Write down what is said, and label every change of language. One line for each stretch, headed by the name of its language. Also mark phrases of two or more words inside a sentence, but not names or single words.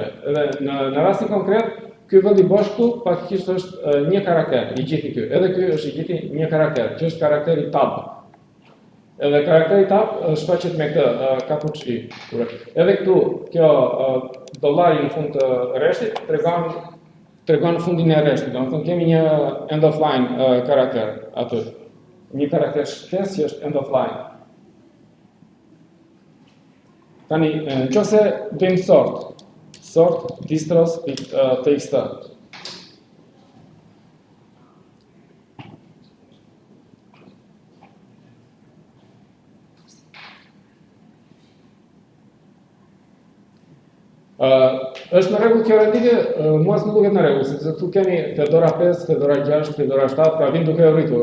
Albanian: Edhe në rastin konkret, ky vend i bosh këtu faktikisht është një karakter, i gjithi ky. Edhe ky është i gjithi një karakter, që është karakteri tab. Edhe karakteri tab shfaqet me këtë kapuçi. Edhe këtu kjo dollari në fund të rreshtit tregon fundin e rreshtit. Domethënë kemi një
English: end of line
Albanian: karakter aty. Një karakter shkresë që është
English: end of line.
Albanian: Tani, nëse bëjmë sort distros.txt. Është në rregull kjo renditje, mua s'më duket në rregull, sepse këtu kemi Fedora 5, Fedora 6, Fedora 7, pra vinë duke rritur.